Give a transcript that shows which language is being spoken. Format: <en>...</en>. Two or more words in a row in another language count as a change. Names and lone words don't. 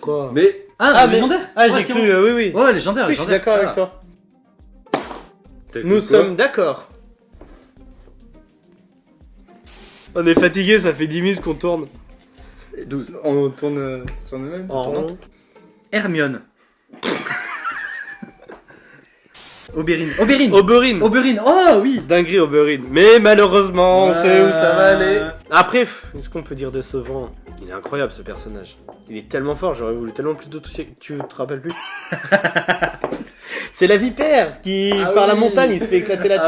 <fr>quoi. Mais Ah, mais- légendaire. Ah, Ouais, j'ai c'est cru, bon. oui, oui. Ouais, légendaire, Oui, je suis légendaire. d'accord avec Ah. toi. t'as Nous cru quoi sommes d'accord. On est fatigué, ça fait 10 minutes qu'on tourne. 12. On tourne sur nous-mêmes. En rond. Hermione. Oberyn. Oberyn. Oberyn. Oberyn. Oh oui. Dinguerie Oberyn. Mais malheureusement, on sait où ça va aller. Euh. Après, est-ce qu'on peut dire décevant? Il est incroyable ce personnage. Il est tellement fort, j'aurais voulu tellement plus de toucher. Tu te rappelles plus? C'est la vipère qui, Ah par la oui. montagne, il se fait éclater la</fr>